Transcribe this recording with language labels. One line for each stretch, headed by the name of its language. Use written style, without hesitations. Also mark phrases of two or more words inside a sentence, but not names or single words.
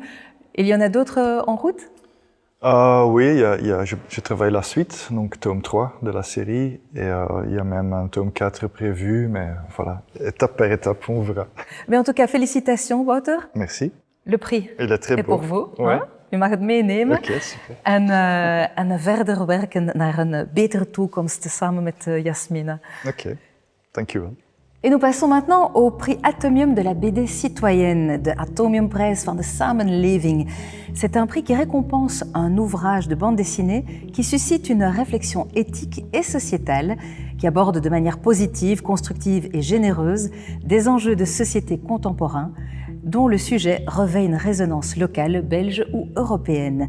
French: Il y en a d'autres en route ? Oui, je travaille la suite, donc tome 3 de la série, et il y a même un tome 4 prévu, mais voilà, étape par étape, on verra. Mais en tout cas, félicitations, Wouter. Merci. Le prix Il est très beau. Pour vous. Ouais.
Dutch: U mag het meenemen. Oké, super. En verder werken naar een betere toekomst samen met Yasmina. Oké, dankjewel.
French: Et nous passons maintenant au prix Atomium de la BD citoyenne,
Dutch: de Atomiumprijs van de Samenleving.
French: C'est un prix qui récompense un ouvrage de bande dessinée qui suscite une réflexion éthique et sociétale, qui aborde de manière positive, constructive et généreuse des enjeux de société contemporains, dont le sujet revêt une résonance locale, belge ou européenne.